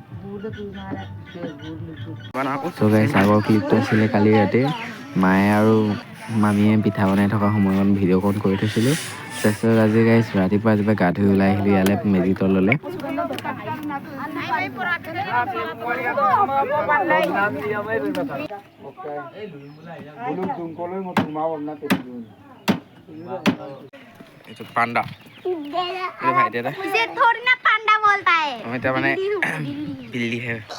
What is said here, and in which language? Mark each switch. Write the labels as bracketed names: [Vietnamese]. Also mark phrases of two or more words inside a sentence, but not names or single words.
[English] So guys, [Assamese] আগৰ ক্লিপটো আছিলে কালি ৰাতি মায়ে আৰু মামীয়ে পিঠা বনাই থকা সময়ত ভিডিঅ' কল কৰি থৈছিলোঁ। তাৰপিছত আজি গাইছ ৰাতিপুৱা গা ধুই ওলাই আহিলোঁ ইয়ালৈ মেজি তললৈ। [Hindi] पांडा ये भाई दे इसे थोड़ी ना पांडा बोलता है हमें तो मैंने बिल्ली है